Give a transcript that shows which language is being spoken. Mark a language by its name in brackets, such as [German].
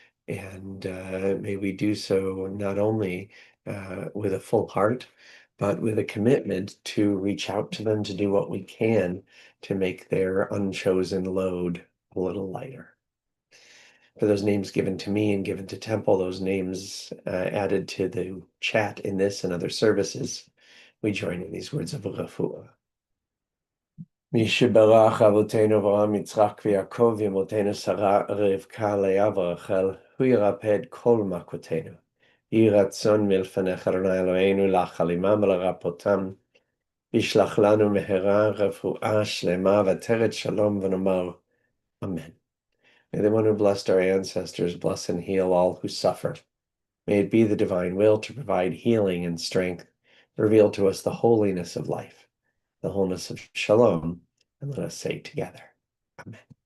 [English] And may we do so not only with a full heart, but with a commitment to reach out to them to do what we can to make their unchosen load a little lighter. For those names given to me and given to Temple, those names added to the chat in this and other services, we join in these words of refuah. [Hebrew] מי שברך אבותינו אברהם, יצחק ויעקב, ואמותינו שרה, רבקה, לאה ורחל, הוא ירפא את כל מכותינו. יהי רצון מלפניך, אדוני אלוהינו, להחלימם ולרפאותם. ישלח לנו מהרה רפואה שלמה ועטרת שלום, ונאמר, Amen. [English] May the one who blessed our ancestors bless and heal all who suffer. May it be the divine will to provide healing and strength, reveal to us the holiness of life, the wholeness of shalom, and let us say together, Amen.